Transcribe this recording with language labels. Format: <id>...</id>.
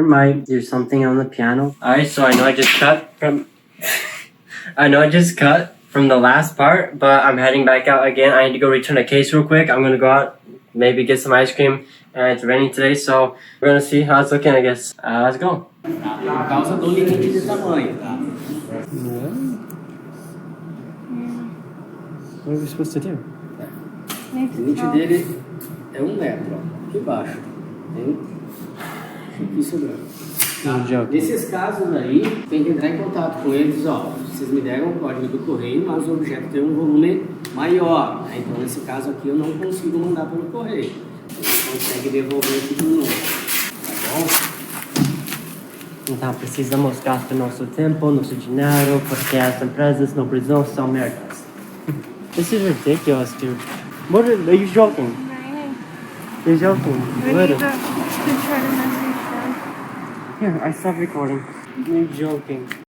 <en>Might do something on the piano. All right, so I know I just cut from the last part, but I'm heading back out again. I need to go return a case real quick. I'm gonna go out, maybe get some ice cream, and it's raining today, so we're gonna see how it's looking, I guess. Let's go.</en> <pt>Por causa do limite de tamanho, tá?</pt> <en>What are we supposed to do?</en> <pt>O limite dele é 1 metro, ó. Aqui embaixo. Tem aqui sobrando. Nesses casos aí, tem que entrar em contato com eles, ó. Vocês me deram o código do correio, mas o objeto tem um volume maior, né? Então nesse caso aqui eu não consigo mandar pelo correio. Você consegue devolver aqui de novo, tá bom? Então precisamos gastar nosso tempo, nosso dinheiro, porque as empresas no Brasil são merdas.</pt> <en>This is ridiculous, dude. What are you joking? You're joking. We What? need to try to message them. Here, I stopped recording. You're joking.</en>